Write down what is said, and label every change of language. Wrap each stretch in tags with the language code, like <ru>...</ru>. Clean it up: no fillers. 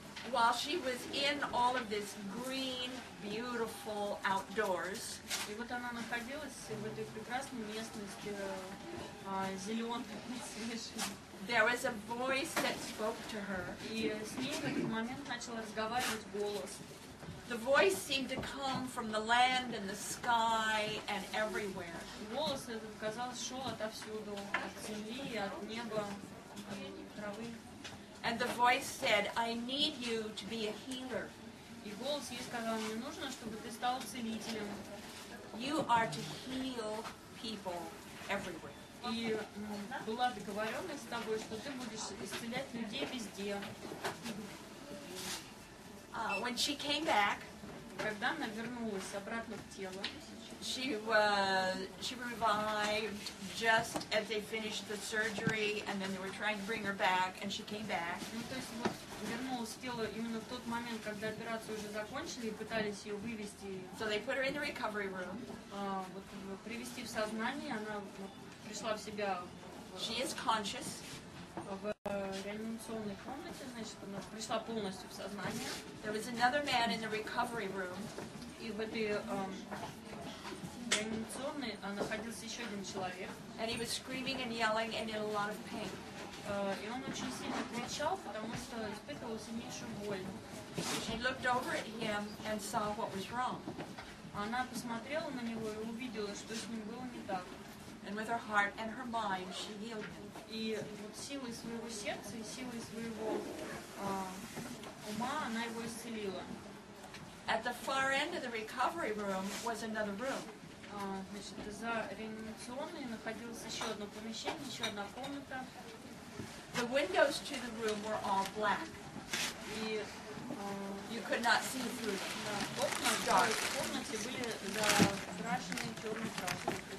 <en>While she was in all of this green, beautiful outdoors,</en> <ru>и вот она находилась в этой прекрасной местности, зеленой, свежей.</ru> <en>There was a voice that spoke to her.</en> <ru>И с ней в этот момент начал разговаривать голос.</ru> <en>The voice seemed to come from the land and the sky and everywhere.</en> <ru>Голос этот, казалось, шел отовсюду, от земли, от неба, от травы.</ru> <en>And the voice said, I need you to be a healer.</en> <ru>И голос ей сказал, мне нужно, чтобы ты стал целителем.</ru> <en>You are to heal people everywhere.</en> <ru>И была договоренность с тобой, что ты будешь исцелять людей везде.</ru> <en>When she came back,</en> <ru>когда она вернулась обратно в тело,</ru> <en>she revived just as they finished the surgery, and then they were trying to bring her back, and she came back.</en> <ru>Ну, то есть вот вернулась в тело именно в тот момент, когда операцию уже закончили и пытались ее вывести.</ru> <en>So they put her in the recovery room.</en> <ru>Вот привести в сознание, она пришла в себя.</ru> <en>She is conscious.</en> <ru>В реанимационной комнате, значит, она пришла полностью в сознание.</ru> <en>There was another man in the recovery room.</en> <ru>И в этой реанимационной находился еще один человек.</ru> <en>And he was screaming and yelling and in a lot of pain.</en> <ru>И он очень сильно кричал, потому что испытывал сильнейшую боль.</ru> <en>She looked over at him and saw what was wrong.</en> <ru>Она посмотрела на него и увидела, что с ним было не так.</ru> <en>And with her heart and her mind, she healed him.</en> <ru>И вот силой своего сердца и силой своего ума она его исцелила.</ru> <en>At the far end of the recovery room was another room.</en> <ru>Значит, за реанимационной находилось еще одно помещение, еще одна комната.</ru> <en>The windows to the room were all black.</en> <ru>И</ru> <en>you could not see through them.</en> <ru>Окна в комнате были закрашены черной краской.</ru>